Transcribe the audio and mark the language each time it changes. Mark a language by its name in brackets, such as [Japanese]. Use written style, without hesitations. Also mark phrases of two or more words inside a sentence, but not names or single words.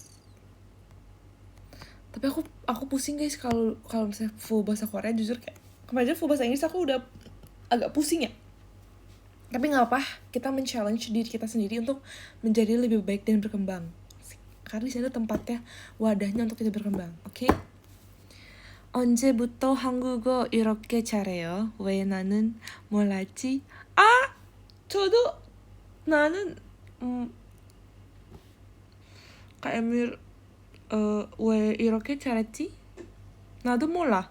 [Indonesian] Tapi aku pusing guys kalau misalnya full bahasa Korea. Jujur kayak kemarin full bahasa Inggris aku udah agak pusing ya. Tapi nggak apa, kita men-challenge diri kita sendiri untuk menjadi lebih baik dan berkembang. Karena di sana tempatnya, wadahnya untuk kita berkembang. Oke? [Korean] 언제부터 한국어 이렇게 잘해요? 왜 나는 몰랐지? 저도 나는 Kak Emir 왜 이렇게 잘했지?